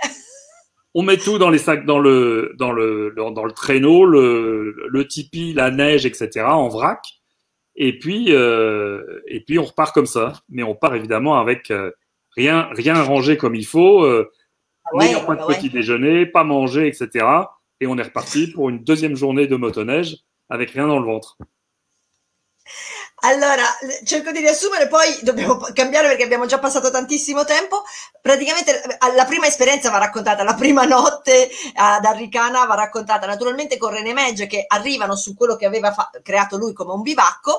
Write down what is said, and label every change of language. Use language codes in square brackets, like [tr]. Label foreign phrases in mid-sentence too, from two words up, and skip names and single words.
[fr] On met tout dans les sacs, dans le traîneau, le tipi, la neige, etc., en vrac. Et puis on repart comme ça. Mais on part évidemment avec rien rangé comme il faut, n'ayant pas de petit déjeuner, pas manger, etc. Et on est reparti pour une deuxième journée de motoneige avec rien dans le ventre. [it] Allora, cerco di riassumere, poi dobbiamo cambiare perché abbiamo già passato tantissimo tempo. Praticamente la prima esperienza va raccontata, la prima notte ad Arricana va raccontata naturalmente con René Megge che arrivano su quello che aveva creato lui come un bivacco.